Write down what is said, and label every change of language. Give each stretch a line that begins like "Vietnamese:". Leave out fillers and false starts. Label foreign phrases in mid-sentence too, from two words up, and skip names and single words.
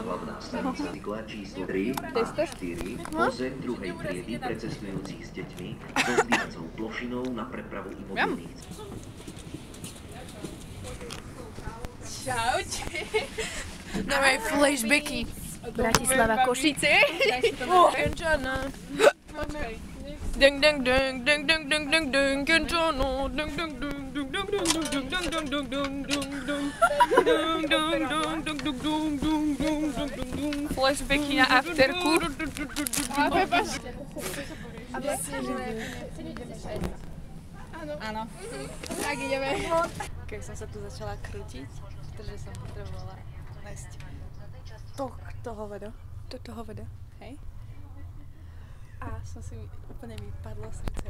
Slovak: Hlavná stanica cykla číslo 3 a 4 pozem druhej triedy pre cestujúcich s deťmi so zdvíhacou plošinou na prepravu imobilných. Čaute. Dávaj flashbacky. Bratislava, Košice. Kenčana. Ding ding ding ding ding ding ding ding Kenčano. Ding ding ding ding ding ding ding ding ding ding ding ding ding ding ding ding ding. Flashbacky na afterku. Áno. Tak ideme. Keď som sa tu začala krútiť, pretože som potrebovala nájsť toto hovedo, hej? A som si úplne mi padlo srdce.